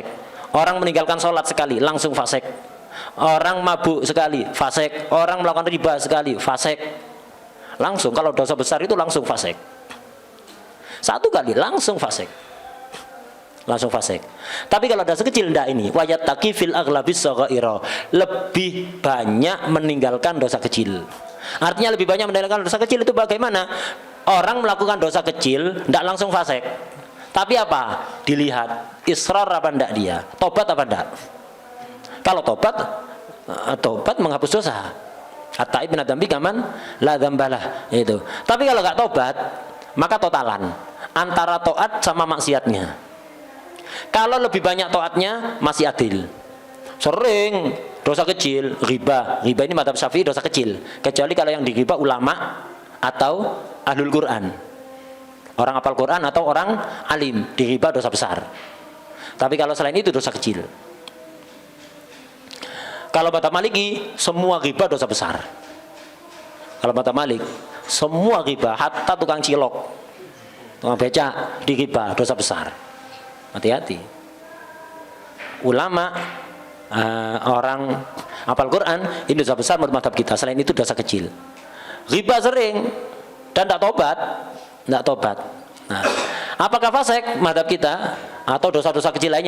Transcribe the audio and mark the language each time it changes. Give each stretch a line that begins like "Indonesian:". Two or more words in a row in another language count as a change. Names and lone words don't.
Indonesian: Orang meninggalkan sholat sekali langsung fasik. Orang mabuk sekali fasik. Orang melakukan riba sekali fasik. Langsung kalau dosa besar itu langsung fasik. Satu kali langsung fasik. Langsung fasik. Tapi kalau dosa kecil enggak ini.
Arabic: ويتقي في الأغلب الصغائر.
Indonesian: Lebih banyak meninggalkan dosa kecil. Artinya lebih banyak meninggalkan dosa kecil itu bagaimana? Orang melakukan dosa kecil enggak langsung fasik. Tapi apa? Dilihat israr apa enggak dia? Tobat apa enggak? Kalau tobat menghapus dosa.
Arabic: التائب من الذنب كمن لا ذنب له.
Indonesian: Itu. Tapi kalau enggak tobat, maka totalan antara taat sama maksiatnya. Kalau lebih banyak taatnya masih adil. Sering dosa kecil, riba ini madzhab Syafi'i dosa kecil. Kecuali kalau yang diriba ulama atau
Arabic: أهل القرآن.
Indonesian: Orang hafal Quran atau orang alim, diriba dosa besar. Tapi kalau selain itu dosa kecil. Kalau madzhab Maliki semua riba dosa besar. Kalau madzhab Malik semua riba, hatta tukang cilok, tukang becak diriba dosa besar. Hati-hati. Ulama orang hafal Quran ini dosa besar menurut mazhab kita. Selain itu dosa kecil. Riba sering dan tidak tobat. Nah, apakah fasik mazhab kita atau dosa-dosa kecil lainnya?